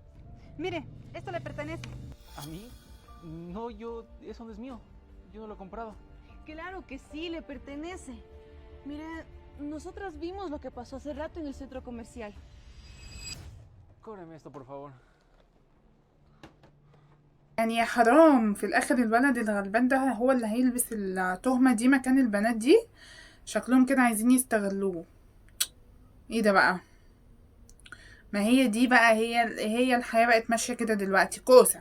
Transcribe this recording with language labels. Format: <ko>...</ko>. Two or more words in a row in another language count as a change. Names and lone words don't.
<es>Mire, esto le pertenece. ¿A mí? No, eso no es mío. Yo no lo he comprado. Claro que sí, le pertenece. Mire, nosotras vimos lo que pasó hace rato en el centro comercial. Cóbreme esto, por favor.</es> <ar>يعني يا حرام، في الاخر الولد الغلبان ده هو اللي هيلبس التهمة دي مكان البنات دي. شكلهم كده عايزين يستغلوه. ايه ده بقى؟ ما هي دي بقى، هي الحياة بقت ماشية كده دلوقتي كوسة.</ar>